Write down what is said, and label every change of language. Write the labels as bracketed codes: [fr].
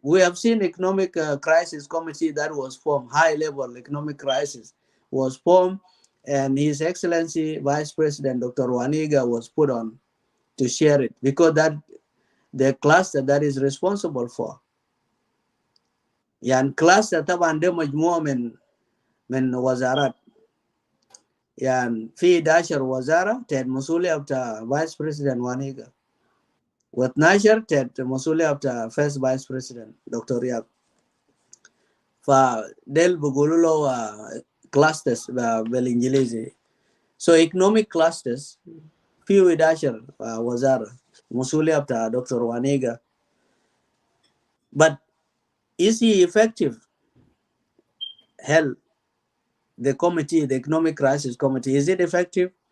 [en] We have seen economic crisis committee that was formed, high-level economic crisis was formed, and His Excellency Vice President Dr. Waniga was put on to share it, because that the cluster that is responsible for. [ar] يعني cluster طبعا ده مجموعة من وزارات، يعني في 11 وزارة تحت مسؤولية بتاع Vice President Waniga، و12 تحت مسؤولية بتاع First Vice President Dr. Riak. فديل بيقولوا له clusters بالإنجليزي. [en] So economic clusters [ar] في 11 وزارة مسؤولية بتاع Dr. Waniga. [en] But is he effective? Hell, the committee, the economic crisis committee, is it effective?